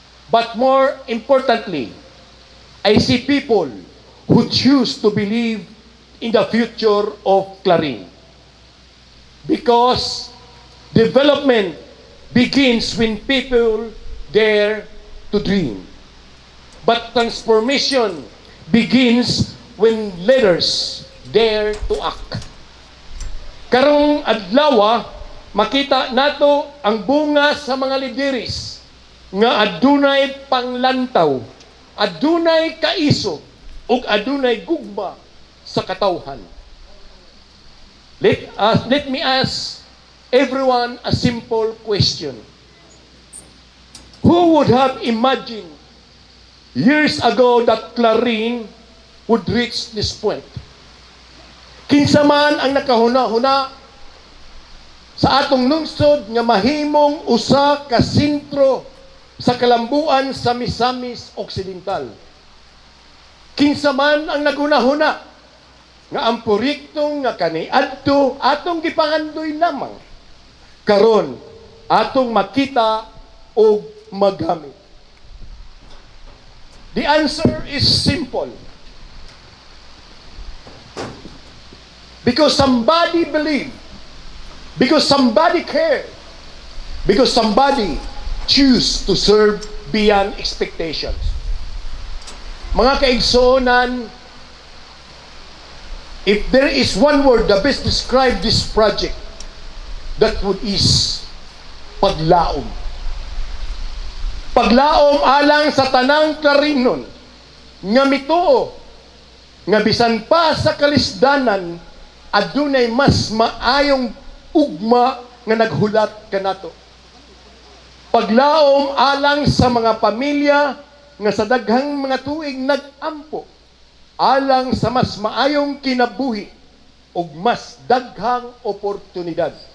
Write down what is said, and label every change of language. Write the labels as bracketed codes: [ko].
[en] But more importantly, I see people who choose to believe in the future of Clarin. Because development begins when people dare to dream. But transformation begins when leaders dare to act. [ceb] Karong adlaw, makita nato ang bunga sa mga lideris nga adunay panglantaw, adunay kaiso, ug adunay gugma sa katawhan. [en] Let me ask everyone a simple question. Who would have imagined years ago that Clarin would reach this point? [ceb] Kinsa man ang nakahuna-huna sa atong lungsod nga mahimong usa ka sentro sa kalambuan sa Misamis Occidental. Kinsa man ang naghuna-huna nga ang proyektong nga kaniadto atong gipangandoy lamang karon atong makita o magamit. [en] The answer is simple. Because somebody believed, because somebody cared, because somebody choose to serve beyond expectations. [ceb] Mga kaigsuonan, [en] if there is one word that best describe this project, that would is paglaom. [ceb] Paglaom alang sa tanang Clarinon nga mituo nga bisan pa sa kalisdanan adunay mas maayong ugma nga naghulat kanato. Paglaom alang sa mga pamilya nga sa daghang mga tuig nag-ampo alang sa mas maayong kinabuhi ug mas daghang oportunidad.